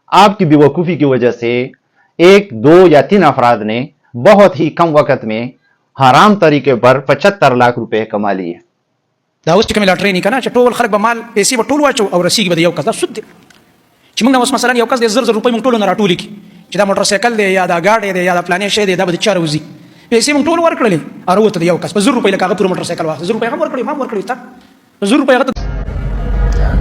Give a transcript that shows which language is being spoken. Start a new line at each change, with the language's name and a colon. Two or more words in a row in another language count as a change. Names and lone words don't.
Urdu: آپ کی بیوقوفی کی وجہ سے 1 2 یا 3 افراد نے بہت ہی کم وقت میں حرام طریقے پر 75 لاکھ روپے کما لیے.
Pashto: دا اوس چې کوم لاټري نه کنه چې ټول خلک به مال پیسې به ټول واچو او رسیږي به یو کس دا سود دی چې موږ اوس مثلا یو کس د 1,000 روپۍ موږ ټول نه راټول کی چې دا موټر سایکل دی یا دا گاډي دی یا دا پلانې شی دی دا به چا روزي پیسې موږ ټول ورکړلې او وته یو کس په 1,000 روپۍ لکه پور موټر سایکل واخ 1,000 روپۍ هم ورکړي ما ورکړي تا 1,000 روپۍ هغه